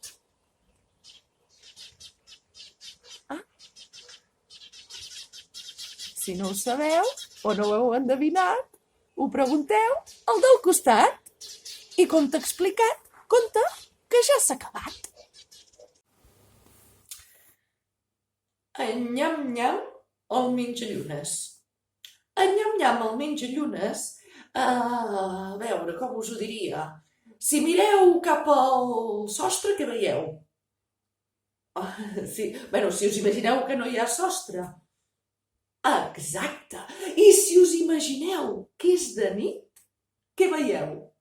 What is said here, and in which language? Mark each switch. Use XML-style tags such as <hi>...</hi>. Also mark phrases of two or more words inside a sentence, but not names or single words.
<ca>Si no ho sabeu o no ho heu endevinat, ho pregunteu al del costat. I com t'ha explicat, compte que ja s'ha acabat. En nyam-nyam, el menjallunes. En nyam-nyam, el menjallunes, a veure, com us ho diria? Si mireu cap al sostre, què veieu? Si us imagineu que no hi ha sostre. Exacte. I si us imagineu que és de nit, què veieu?</ca>